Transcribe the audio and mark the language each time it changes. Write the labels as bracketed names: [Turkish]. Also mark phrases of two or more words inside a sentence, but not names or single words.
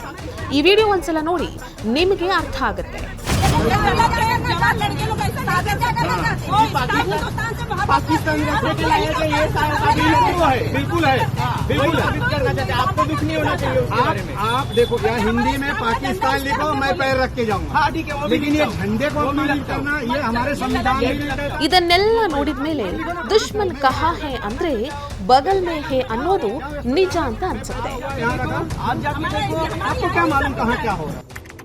[Kannada] ಈ ವಿಡಿಯೋ ಒಂದ್ಸಲ ನೋಡಿ, ನಿಮಗೆ ಅರ್ಥ ಆಗುತ್ತೆ. [Hindi] पाकिस्तान बिल्कुल है, आपको दुख नहीं होना चाहिए. आप देखो, यहाँ हिंदी में पाकिस्तान लिखो, मैं पैर रख के जाऊंगा, लेकिन ये झंडे को अपमान करना ये हमारे संविधान में. [Kannada] ಇದನ್ನೆಲ್ಲ ನೋಡಿದ ಮೇಲೆ [Hindi] दुश्मन कहाँ है [Kannada] ಅಂದ್ರೆ [Hindi] बगल में है [Kannada] ಅನ್ನೋದು ನಿಜ ಅಂತ ಅನ್ಸುತ್ತೆ. [Hindi] आपको क्या मालूम कहाँ क्या हो रहा है.